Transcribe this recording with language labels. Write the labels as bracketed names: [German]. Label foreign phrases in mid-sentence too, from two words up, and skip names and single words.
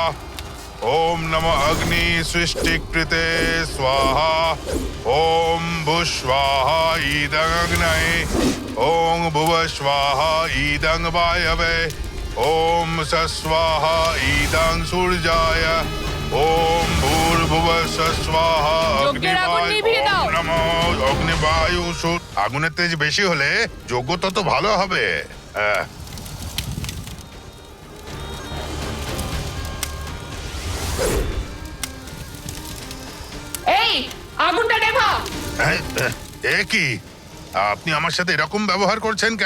[Sanskrit] ओम नमो अग्नि सृष्टिकृते स्वाहा। ओम भुस्वाहा ईदं अग्नये। ओम भुवस्वाहा ईदं वायवे। ओम सस्वाहा ईदं सूर्याय। ओम भूर्भुवः स्वस्वाहा [Bangla] যজ্ঞের আগুন নিভিয়ে দাও। [Sanskrit] ओम नमो अग्निवायु सूर्य। [Bangla] আগুনের তেজ বেশি হলে যজ্ঞ তত ভালো হবে। এই আগুনটা নেভা। এ কি, আপনি আমার সাথে এরকম ব্যবহার করছেন কেন?